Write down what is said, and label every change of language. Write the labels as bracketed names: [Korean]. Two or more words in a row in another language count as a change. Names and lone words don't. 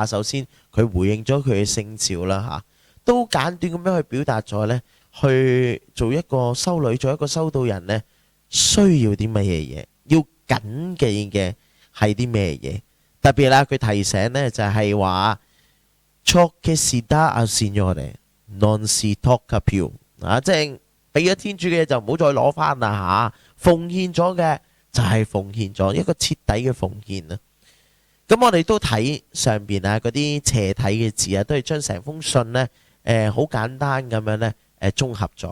[Cantonese] 首先佢回應咗佢嘅聖召啦嚇，都簡短咁樣去表達咗咧，去做一個修女，做一個修道人咧，需要啲乜嘢嘢，要謹記嘅係啲咩嘢？特別啦，佢提醒咧就係話 ， [Italian] ciò che si dà al Signore non si tocca più， [Cantonese] 啊，即係俾咗天主嘅嘢就唔好再攞翻啦嚇，奉獻咗嘅就係奉獻咗，一個徹底嘅奉獻啊！咁我哋都睇上邊啊嗰啲斜體嘅字啊，都係將成封信咧好簡單咁樣咧綜合咗。